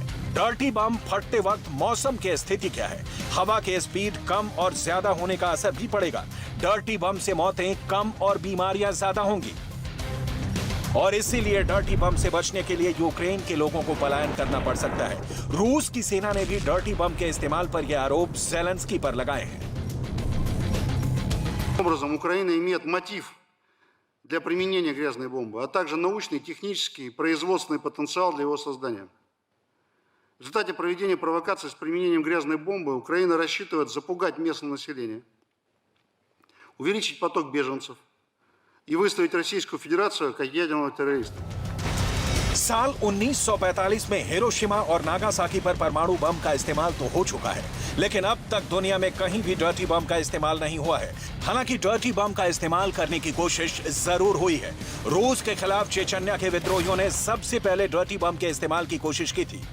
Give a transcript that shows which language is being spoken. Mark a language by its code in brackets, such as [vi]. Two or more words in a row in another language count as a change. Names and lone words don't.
[en] dirty bomb [hi] फटते वक्त मौसम की स्थिति क्या है, हवा के स्पीड कम और ज्यादा होने का असर भी पड़ेगा। [en] dirty bomb [hi] से मौतें कम और बीमारियां ज्यादा होंगी, और इसीलिए [en] dirty bomb [hi] से बचने के लिए यूक्रेन के लोगों को पलायन करना पड़ सकता है। रूस की सेना ने भी [en] dirty bomb [hi] के इस्तेमाल पर यह आरोप ज़ेलेंस्की पर लगाए हैं। [ru] Образом, Украина имеет мотив для применения грязной бомбы, а также научный, технический и производственный потенциал для его создания. В результате проведения провокаций с применением грязной бомбы Украина рассчитывает запугать местное население, увеличить поток беженцев и выставить Российскую Федерацию как ядерного террориста. [hi] साल 1945 में हिरोशिमा और नागासाकी पर परमाणु बम का इस्तेमाल तो हो चुका है, लेकिन अब तक दुनिया में कहीं भी [en] dirty bomb [hi] का इस्तेमाल नहीं हुआ है। हालांकि [en] dirty bomb [hi] का इस्तेमाल करने की कोशिश जरूर हुई है। रूस के खिलाफ चेचन्या के विद्रोहियों ने सबसे पहले [en] dirty bomb [hi] के इस्तेमाल की कोशिश की थी।